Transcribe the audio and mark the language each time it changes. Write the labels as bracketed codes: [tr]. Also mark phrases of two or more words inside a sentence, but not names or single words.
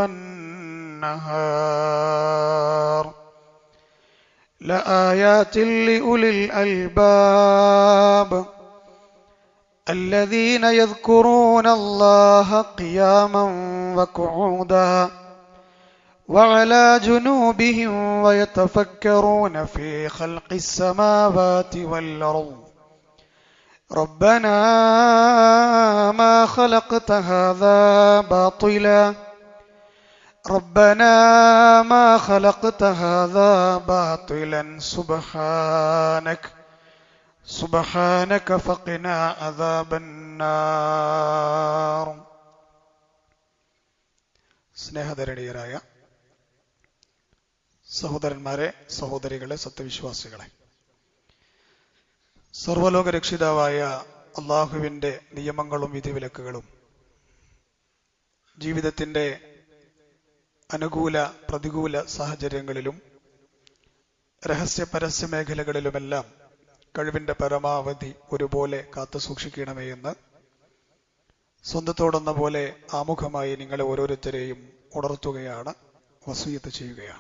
[ar] والنهار لآيات لأولي الألباب الذين يذكرون الله قياما وقعودا وعلى جنوبهم ويتفكرون في خلق السماوات والأرض ربنا ما خلقت هذا باطلا ربنا ما خلقت هذا باطلا سبحانك فقنا عذاب النار. [ml] സ്നേഹധരണീയരായ സഹോദരന്മാരെ, സഹോദരികളെ, സത്യവിശ്വാസികളെ, സർവ്വലോക രക്ഷിതാവായ അള്ളാഹുവിൻ്റെ നിയമങ്ങളും വിധിവിലക്കുകളും ജീവിതത്തിൻ്റെ അനുകൂല പ്രതികൂല സാഹചര്യങ്ങളിലും രഹസ്യ പരസ്യ മേഖലകളിലുമെല്ലാം കഴിവിന്റെ പരമാവധി ഒരുപോലെ കാത്തു സൂക്ഷിക്കണമേ എന്ന് സ്വന്തത്തോടെന്ന പോലെ ആമുഖമായി നിങ്ങളെ ഓരോരുത്തരെയും ഉണർത്തുകയാണ്, വസിയത്ത് ചെയ്യുകയാണ്.